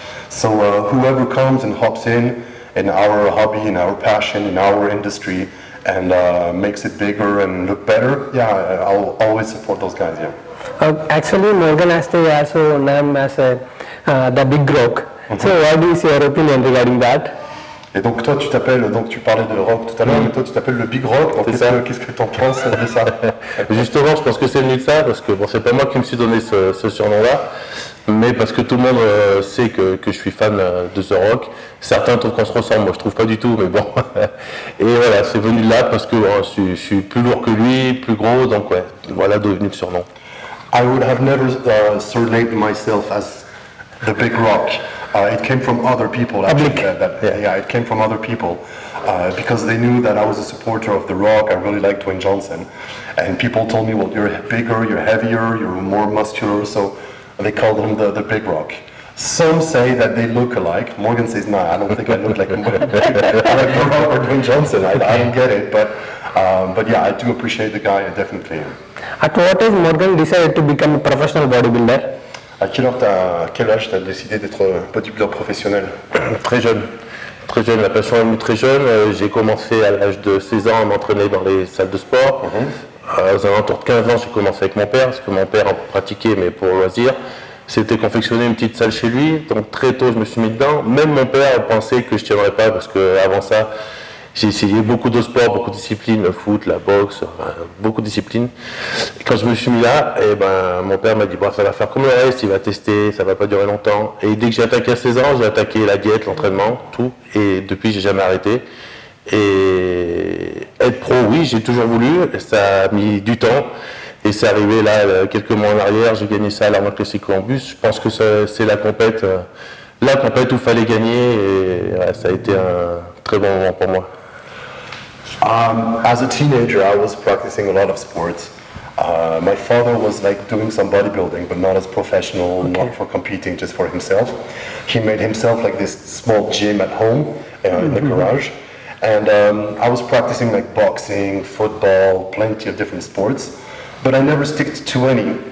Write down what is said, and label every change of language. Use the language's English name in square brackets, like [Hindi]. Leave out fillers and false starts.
[English] So whoever comes and hops in our hobby, in our passion, in our industry, and makes it bigger and look better, yeah, I'll always support those guys, yeah. Actually, Morgan Asте also known as the Big Rock. So what is your opinion regarding that? [French] Et donc toi tu parlais de rock tout à l'heure, mais toi tu t'appelles le Big Rock, donc qu'est-ce que tu en penses de ça? Justement, je pense que c'est venu de ça, parce que bon, c'est pas moi qui me suis donné ce surnom-là, mais parce que tout le monde sait que je suis fan de The Rock. Certains trouvent qu'on se ressemble, moi je trouve pas du tout, mais bon. Et voilà, c'est venu de là parce que je suis plus lourd que lui, plus gros, donc ouais, voilà d'où est venu le surnom. [English] I would have never surnamed myself as the Big Rock. It came from other people, actually. Yeah, it came from other people because they knew that I was a supporter of The Rock. I really liked Dwayne Johnson. And people told me, well, you're bigger, you're heavier, you're more muscular, so they called him the Big Rock. Some say that they look alike. Morgan says, no, I don't think I look like Morgan or Dwayne Johnson. I don't get it, but yeah, I do appreciate the guy, definitely. At what age Morgan decided to become a professional bodybuilder? [French] À quel âge tu as décidé d'être bodybuilder professionnel? Très jeune. Très jeune, la passion est venue très jeune. J'ai commencé à l'âge de 16 ans à m'entraîner dans les salles de sport. Aux alentours de 15 ans, j'ai commencé avec mon père, parce que mon père en pratiquait, mais pour loisir. C'était confectionné une petite salle chez lui, donc très tôt je me suis mis dedans. Même mon père pensait que je ne tiendrais pas, parce qu'avant ça, j'ai essayé beaucoup de sports, beaucoup de disciplines, le foot, la boxe, beaucoup de disciplines. Et quand je me suis mis là, mon père m'a dit bon, ça va faire comme le reste, il va tester, ça va pas durer longtemps. Et dès que j'ai attaqué à 16 ans, j'ai attaqué la diète, l'entraînement, tout. Et depuis, j'ai jamais arrêté. Et être pro, oui, j'ai toujours voulu, ça a mis du temps. Et c'est arrivé là, quelques mois en arrière, j'ai gagné ça à l'Arnold Classic Columbus. Je pense que c'est la compète où il fallait gagner. Et ouais, ça a été un très bon moment pour moi. [English] As a teenager, I was practicing a lot of sports. My father was like doing some bodybuilding, but not as professional, not for competing, just for himself. He made himself like this small gym at home in the garage. And I was practicing like boxing, football, plenty of different sports, but I never stick to any.